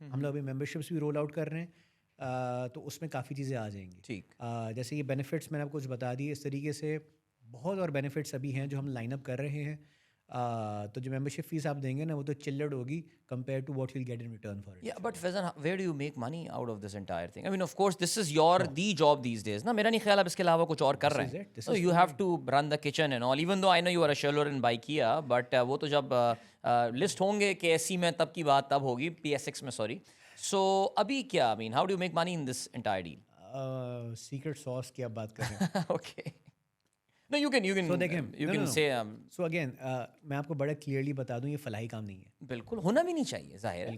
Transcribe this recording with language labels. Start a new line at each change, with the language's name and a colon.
Urdu: ہم لوگ ابھی ممبرشپس بھی رول آؤٹ کر رہے ہیں, تو اس میں کافی چیزیں آ جائیں گی. ٹھیک. جیسے یہ بینیفٹس میں نے آپ کو کچھ بتا دی, اس طریقے سے بہت اور بینیفٹس ابھی ہیں جو ہم لائن اپ کر رہے ہیں. تو جو ممبرشپ فیس آپ دیں گے نا وہ تو چلڈ ہوگی
English: Compare to what you will get in return for it. Yeah, but Faizan, where do you make money out of this entire thing? I mean, of course, this is the job these days.
Urdu: نا میرا نہیں خیال آپ اس کے علاوہ کچھ اور کر رہے ہیں.
English: So you have to run the kitchen and all. Even though I know you are a shareholder in Baikia, but
Urdu: وہ تو جب لسٹ ہوں گے KSC میں تب کی بات تب ہوگی, PSX میں
English: sorry. So
Urdu: ابھی کیا,
English: I mean, how do you make money in this entire deal?
Urdu: Secret ساس کی آپ بات کر رہے ہیں.
English: Okay. No, you can say.
Urdu: So again, میں آپ کو بڑا کلیئرلی بتا دوں, یہ فلاحی کام نہیں ہے. بالکل ہونا بھی نہیں چاہیے, ظاہر ہے.